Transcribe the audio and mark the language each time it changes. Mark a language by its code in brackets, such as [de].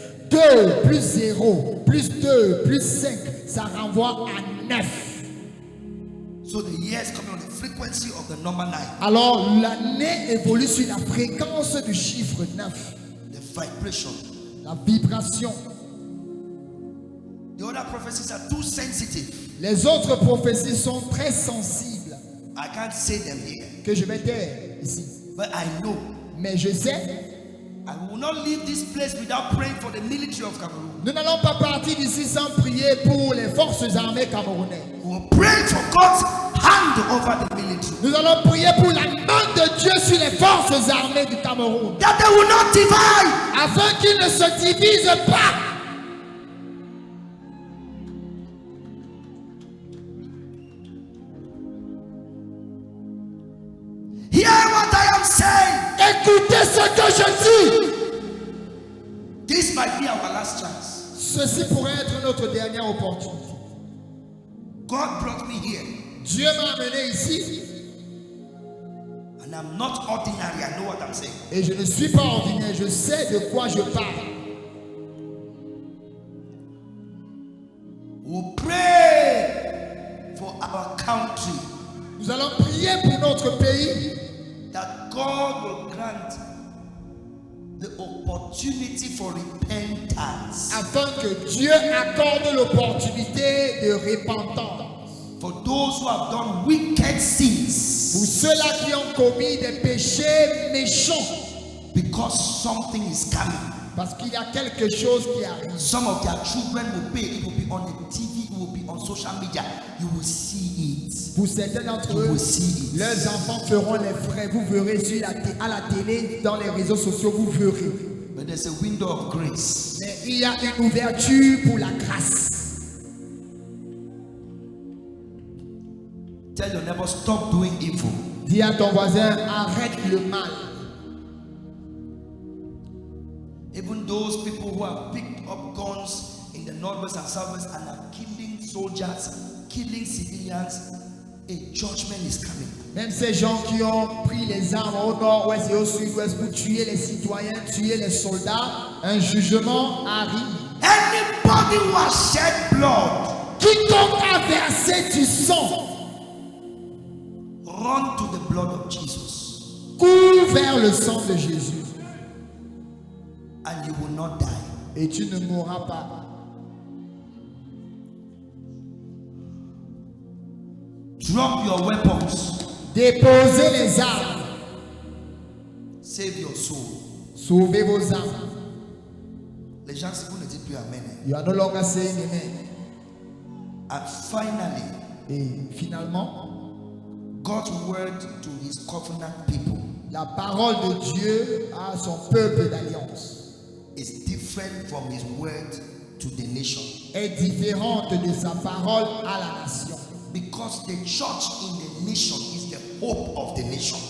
[fr] 2 plus 0 plus 2 plus 5, ça renvoie à 9. [en] So the years coming on the frequency of the number 9. [fr] Alors l'année évolue sur la fréquence du chiffre 9. [en] The vibration. [fr] La vibration. [en] The other prophecies are too sensitive. [fr] Les autres prophéties sont très sensibles. [en] I can't say them here. [fr] Que je vais taire ici. [en] But I know. [fr] Mais je sais. [en] I will not leave this place without praying for the military of Cameroon. [fr] Nous n'allons pas partir d'ici sans prier pour les forces armées camerounaises. [en] We will pray for God's hand over the military. [fr] Nous allons prier pour la main de Dieu sur les forces armées du Cameroun. [en] That they will not divide. [fr] Afin qu'ils ne se divisent pas. [en] Hear what I am saying. [fr] Écoutez ce que je dis. [en] This might be our last chance. [fr] Ceci pourrait être notre dernière opportunité. [en] God brought me here. [fr] Dieu m'a amené ici. [en] And I'm not ordinary. I know what I'm saying. [fr] Et je ne suis pas ordinaire. Je sais de quoi je parle. [en] We'll pray for our country. [fr] Nous allons prier pour notre pays. [en] That God will grant the opportunity for repentance. [fr] Afin que Dieu accorde l'opportunité de repentance. [en] For those who have done wicked sins. [fr] Pour ceux-là qui ont commis des péchés méchants. [en] Because something is coming. [fr] Parce qu'il y a quelque chose qui arrive. [en] Some of their children will pay. It will be on the TV. It will be on social media. You will see it. [fr] Pour certains d'entre eux, leurs enfants feront les frais. Vous verrez à la télé, dans les réseaux sociaux, vous verrez. [en] But there's a window of grace. [fr] Mais il y a une ouverture pour la grâce. [en] Tell your neighbor, stop doing evil. [fr] Dis à ton voisin, arrête le mal. [en] Even those people who have picked up guns in the northwest and southwest and are killing soldiers, killing civilians, a judgment is coming. [fr] Même ces gens qui ont pris les armes au nord-ouest et au sud-ouest pour tuer les citoyens, tuer les soldats, un jugement arrive. [en] Anybody who has shed blood, [fr] Quiconque a versé du sang, [en] run to the blood of Jesus. [fr] cours vers le sang de Jésus. [en] And you will not die. [fr] Et tu ne mourras pas. [en] Drop your weapons. [fr] Déposez les armes. [en] Save your soul. [fr] Sauvez vos âmes. Les gens, si vous ne dites plus amen. [en] You are no longer saying amen. And finally, [fr] Et finalement, [en] God's word to his covenant people [fr] la parole de Dieu à son peuple d'alliance [en] is different from his word to the nation. [fr] est différente de sa parole à la nation. [en] Because the church in the nation is the hope of the nation.